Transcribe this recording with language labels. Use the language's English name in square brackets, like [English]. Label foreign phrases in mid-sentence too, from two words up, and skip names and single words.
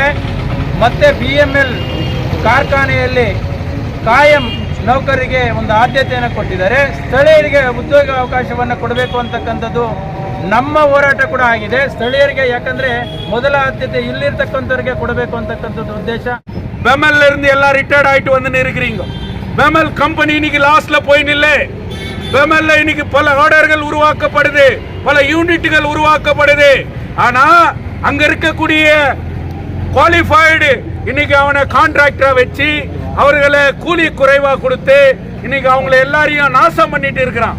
[Kannada] ಮತ್ತು BML ಕಾರ್ಖಾನೆಯಲ್ಲಿ ಕಾಯಂ ನೌಕರರಿಗೆ ಒಂದು ಆದ್ಯತೆಯನ್ನು ಕೊಟ್ಟಿದ್ದಾರೆ. ಸ್ಥಳೀಯರಿಗೆ ಉದ್ಯೋಗ ಅವಕಾಶವನ್ನು ಕೊಡಬೇಕು ಅಂತಕ್ಕಂಥದ್ದು ನಮ್ಮ ಹೋರಾಟ ಕೂಡ ಆಗಿದೆ. ಸ್ಥಳೀಯರಿಗೆ, ಯಾಕಂದರೆ ಮೊದಲ ಆದ್ಯತೆ ಇಲ್ಲಿರ್ತಕ್ಕಂಥವ್ರಿಗೆ ಕೊಡಬೇಕು ಅಂತಕ್ಕಂಥದ್ದು ಉದ್ದೇಶ. [Tamil] பெமல்ல இருந்து எல்லாம் ரிட்டையர்ட் ஆயிட்டு வந்து இருக்கிறீங்க. பெமல் கம்பெனி இன்னைக்கு லாஸ்ட்ல போய் நில்லை. பெமல்ல இன்னைக்கு பல ஆர்டர்கள் உருவாக்கப்படுது, பல யூனிட்டுகள் உருவாக்கப்படுது. ஆனா அங்க இருக்கக்கூடிய குவாலிஃபைடு இன்னைக்கு அவனை கான்ட்ராக்டரா வச்சு அவர்களை கூலி குறைவா கொடுத்து இன்னைக்கு அவங்களை எல்லாரையும் நாசம் பண்ணிட்டு இருக்கிறான்.